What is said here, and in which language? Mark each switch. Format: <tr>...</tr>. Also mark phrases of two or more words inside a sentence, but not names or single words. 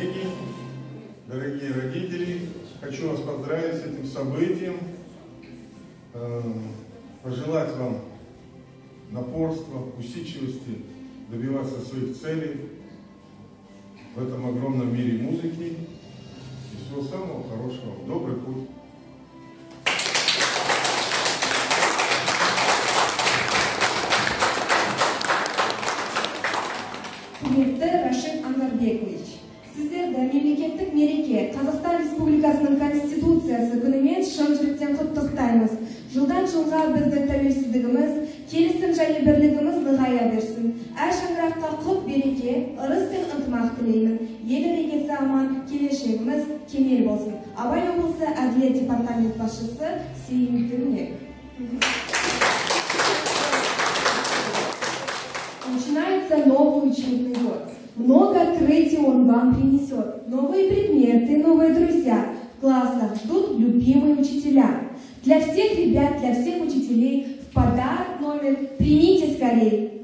<ru>Дорогие коллеги, дорогие родители, хочу вас поздравить с этим событием, пожелать вам напорства, усидчивости, добиваться своих целей в этом огромном мире музыки и всего самого хорошего. Добрый путь!</ru> <kk>Құрметті Рашид Анарбекович, сіздерді мемлекеттік мереке Қазақстан Республикасының Конституциясы күнімен шын жүректен құттықтаймыз. Жылдан жылға біздің тәуелсіздігіміз, келісім және бірлігіміз нығая берсін. Әр шаңыраққа құт береке, ырыс пен ынтымақ тілеймін. Ел іргесі аман, келешегіміз кемел болсын. Абай облысы Әділет департамент басшысы Сеймтүнек.</kk> <ru>Начинается новый учебный год. Много открытий он вам принесет. Новые предметы, новые друзья. В классах ждут любимые учителя. Для всех ребят, для всех учителей в подарок номер примите скорей.</ru>